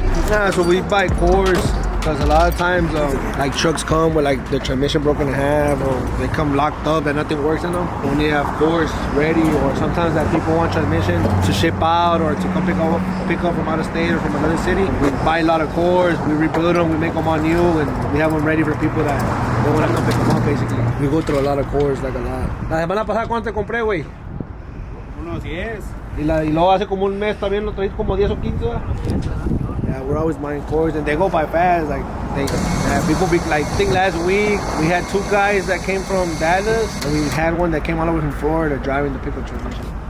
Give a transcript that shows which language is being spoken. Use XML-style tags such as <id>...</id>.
<en>Nah, so we buy cores. Because a lot of times, like trucks come with like the transmission broken in half, or they come locked up and nothing works in them. When they have cores ready, or sometimes that people want transmission to ship out or to come pick up from out of state or from another city, we buy a lot of cores, we rebuild them, we make them all new, and we have them ready for people that they want to come pick them up. Basically, we go through a lot of cores, like a lot.</en> <es>La semana pasada, ¿cuánto te compré, güey? Unos 10. Y luego hace como un mes también lo traes como 10 o 15.</es> <en>Yeah, we're always buying cores and they go by fast. Like people be like, I think last week we had 2 guys that came from Dallas and we had one that came all the way from Florida driving the pickup transmission.</en>